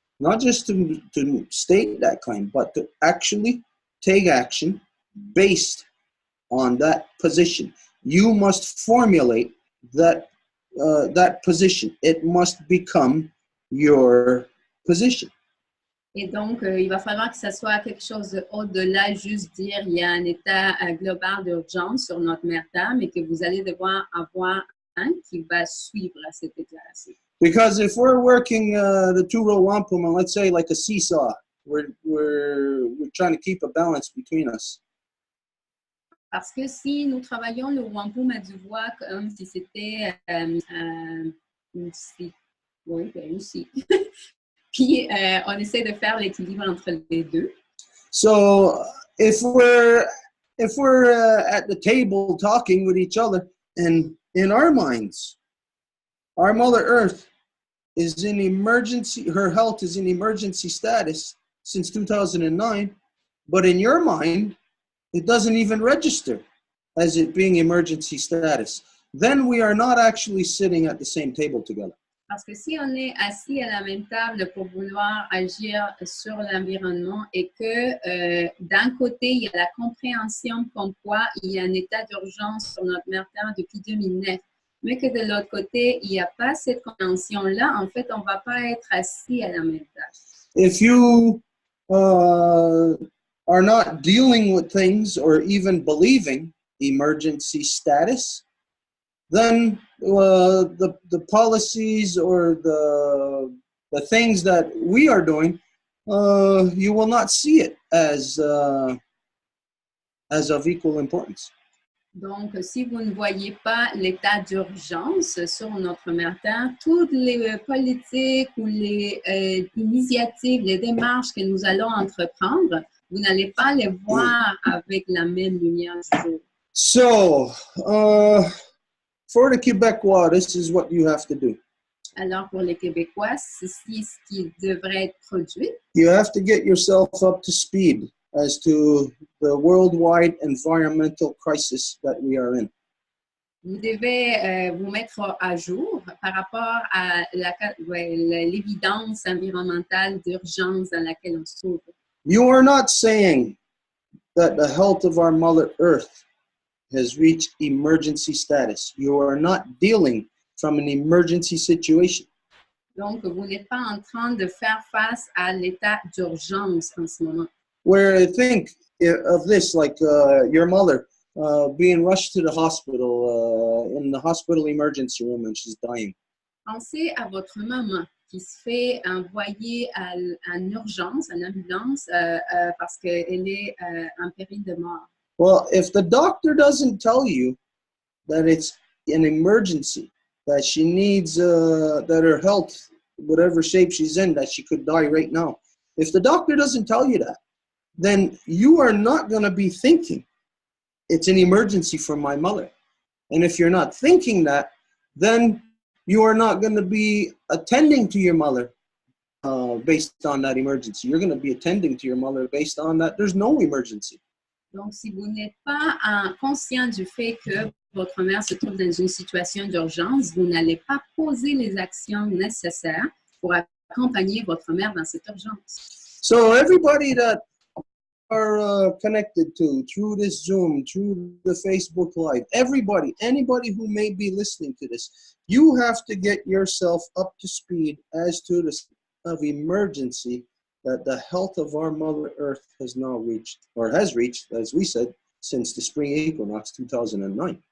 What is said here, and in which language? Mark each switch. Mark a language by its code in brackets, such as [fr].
[en] Not just to state that claim, but to actually take action based on that position. You must formulate that position. It must become your position. [fr] Et donc, il va falloir que ça soit quelque chose au-delà, juste dire il y a un état global d'urgence sur notre mère Terre, mais que vous allez devoir avoir un qui va suivre à cette déclaration. [en] Because if we're working the two Row Wampum, and let's say like a seesaw, we're trying to keep a balance between us. [fr] Parce que si nous travaillons le Wampum à Deux Voies comme si c'était une scie, oui, une scie. Puis on essaie de faire l'équilibre entre les deux. [en] So if we're at the table talking with each other, and in our minds, our Mother Earth is in emergency, her health is in emergency status since 2009, but in your mind, it doesn't even register as it being emergency status. Then we are not actually sitting at the same table together. [fr] Parce que si on est assis à la même table pour vouloir agir sur l'environnement et que d'un côté, il y a la compréhension comme quoi il y a un état d'urgence sur notre mère Terre depuis 2009, mais que de l'autre côté, il n'y a pas cette compréhension-là, en fait, on ne va pas être assis à la même table. [en] If you are not dealing with things or even believing emergency status, then the policies or the things that we are doing, you will not see it as of equal importance. [fr] Donc, si vous ne voyez pas l'état d'urgence sur notre mère Terre, toutes les politiques ou les initiatives, les démarches que nous allons entreprendre, vous n'allez pas les voir avec la même lumière du jour. [en] So, for the Quebecois, this is what you have to do. [fr] Alors, pour les Québécois, ceci ce qui devrait être produit. [en] You have to get yourself up to speed as to the worldwide environmental crisis that we are in. [fr] Vous devez vous mettre à jour par rapport à l'évidence environnementale d'urgence dans laquelle on se trouve. [en] You are not saying that the health of our Mother Earth has reached emergency status. You are not dealing from an emergency situation. [fr] Donc, vous n'êtes pas en train de faire face à l'état d'urgence en ce moment. [en] Where I think of this, like your mother being rushed to the hospital, in the hospital emergency room, and she's dying. [fr] Pensez à votre maman qui se fait envoyer en urgence, en ambulance, parce qu'elle est en péril de mort. [en] Well, if the doctor doesn't tell you that it's an emergency, that she needs, that her health, whatever shape she's in, that she could die right now, if the doctor doesn't tell you that, then you are not going to be thinking it's an emergency for my mother. And if you're not thinking that, then you are not going to be attending to your mother based on that emergency. You're going to be attending to your mother based on that there's no emergency. [fr] Donc, si vous n'êtes pas conscient du fait que votre mère se trouve dans une situation d'urgence, vous n'allez pas poser les actions nécessaires pour accompagner votre mère dans cette urgence. [en] So everybody that are connected to through this Zoom, through the Facebook Live, anybody who may be listening to this, you have to get yourself up to speed as to the state of emergency that the health of our Mother Earth has now reached, or has reached, as we said, since the spring equinox 2009.